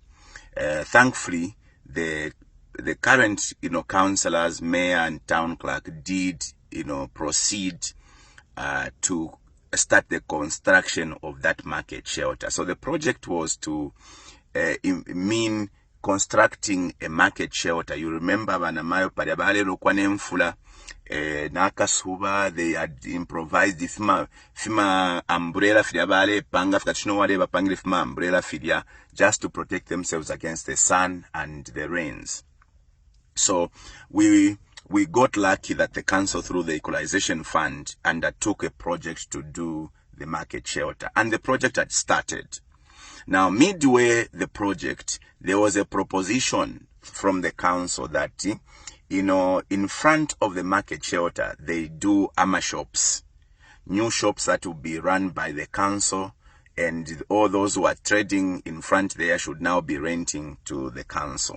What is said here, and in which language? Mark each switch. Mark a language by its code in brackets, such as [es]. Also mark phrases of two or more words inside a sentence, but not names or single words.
[en] Thankfully, the current councillors, mayor and town clerk did proceed to start the construction of that market shelter. So the project was to mean constructing a market shelter. [bem] You remember Vanamayo Padiabale Lokwanemfula Nakasuba, [en] they had improvised the [bem] fima umbrella fidiabale panga fikachino wale bapangile fima umbrella fidia [en] just to protect themselves against the sun and the rains. So we got lucky that the council, through the equalization fund, undertook a project to do the market shelter, and the project had started. Now, midway the project, there was a proposition from the council that, in front of the market shelter, they do ama shops, new shops that will be run by the council, and all those who are trading in front there should now be renting to the council.